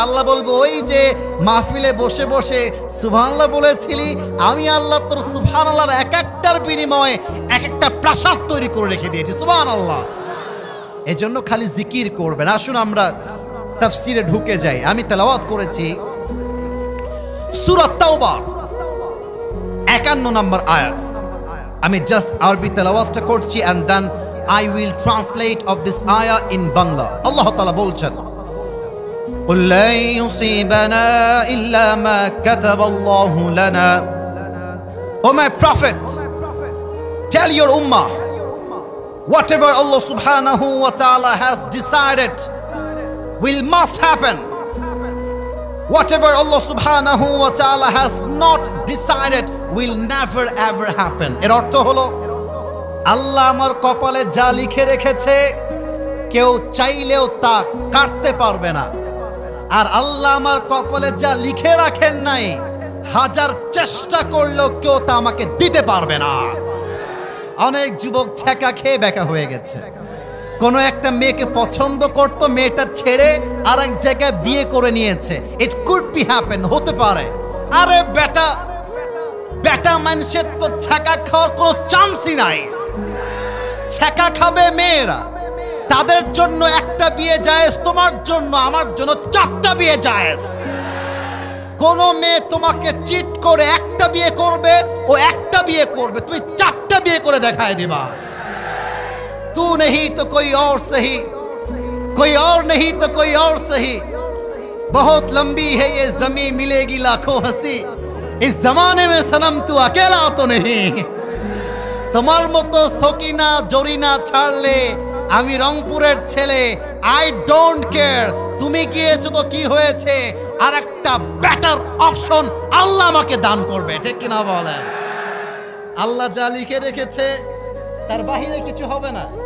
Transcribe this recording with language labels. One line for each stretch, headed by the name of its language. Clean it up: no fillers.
Bangla: আল্লাহ বলবো, ওই যে মাহফিলে বসে বসে সুবহানাল্লাহ বলেছিলি, আমি আল্লাহ তোর সুবহানাল্লাহর এক একটার বিনিময়ে এক একটা প্রাসাদ তৈরি করে রেখে দিয়েছি। সুবহানাল্লাহ। এজন্য খালি জিকির করবেন। আসুন আমরা তাফসিরে ঢুকে যাই। আমি তেলাওয়াত করেছি সূরা তাওবা 51 নম্বর আয়াত। আমি জাস্ট আরবি তেলাওয়াতটা করছি
English: and then I will translate of this ayah in Bangla.
Bangla: আল্লাহ তাআলা বলছেন,
Arabic: قُل لَّن يُصِيبَنَا إِلَّا مَا كَتَبَ اللَّهُ لَنَا.
English: O my prophet, tell your ummah, whatever Allah subhanahu wa ta'ala has decided will must happen. Whatever Allah subhanahu wa ta'ala has not decided will never ever happen.
Bangla: এর অর্থ হলো, আল্লাহ আমার কপালে যা লিখে রেখেছে কেউ চাইলেও তা কাটতে পারবে না। আর আল্লাহ আমার কপালে যা লিখে রাখেন নাই, হাজার চেষ্টা করলেও কেউ তা আমাকে দিতে পারবে না। অনেক যুবক ছ্যাঁকা খেয়ে বেকা হয়ে গেছে। কোনো একটা মেয়েকে পছন্দ করতো, মেয়েটা ছেড়ে আর এক জায়গায় বিয়ে করে নিয়েছে।
English: it could be happen,
Bangla: হতে পারে। আরে বেটা, বেটা মানুষের তো ছ্যাঁকা খাওয়ার কোনো চান্সই নাই। ছ্যাঁকা খাবে মেয়েরা, তাদের জন্য একটা বিয়ে জায়েজ, তোমার জন্য আমার জন্য 4টা বিয়ে জায়েজ। কোন মেয়ে তোমাকে চিট করে একটা বিয়ে করবে, ও একটা বিয়ে করবে, তুমি 4টা বিয়ে করে দেখায় দিবা।
Hindi: तू नहीं तो कोई और सही, कोई और नहीं तो कोई और सही, बहुत लंबी है ये जमीन, मिलेगी लाखों हंसी, इस जमाने में सनम तू अकेला तो नहीं।
Bangla: তোমার মতো সকিনা জরিনা ছাড়লে আমি রংপুরের ছেলে,
English: I don't care.
Bangla: তুমি গিয়েছো তো কি হয়েছে, আর একটা বেটার অপশন আল্লাহ আমাকে দান করবে, ঠিক কিনা বলেন? আল্লাহ যা লিখে রেখেছে তার বাহিরে কিছু হবে না।